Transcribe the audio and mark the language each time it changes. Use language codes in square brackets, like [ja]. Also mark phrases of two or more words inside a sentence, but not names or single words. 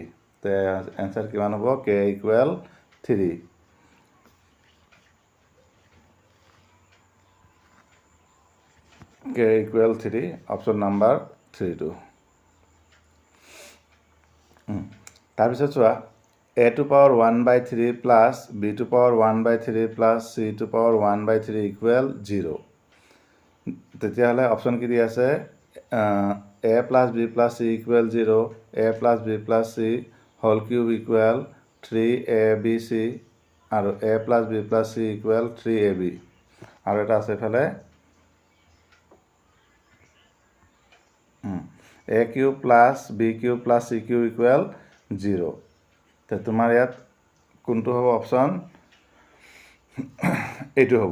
[as] তো এনসাৰ কিমান হ'ব, [en] k equal 3. k equal 3, option number 3 [as] টো। তাৰপিছত চোৱা [en] a to power 1/3 plus b to power 1/3 plus c to power 1/3 equal 0. [as] তেতিয়াহ'লে অপশ্যন কি দি আছে, [en] a plus b plus c equal 0, a plus b plus c whole cube equal 3abc [as] আৰু [en] a plus b plus c equal 3ab [as] আৰু এটা আছে এফালে [en] a cube plus b cube plus c cube equal 0. [as] তো তোমাৰ ইয়াত কোনটো হ'ব অপশ্যন, এইটো হ'ব।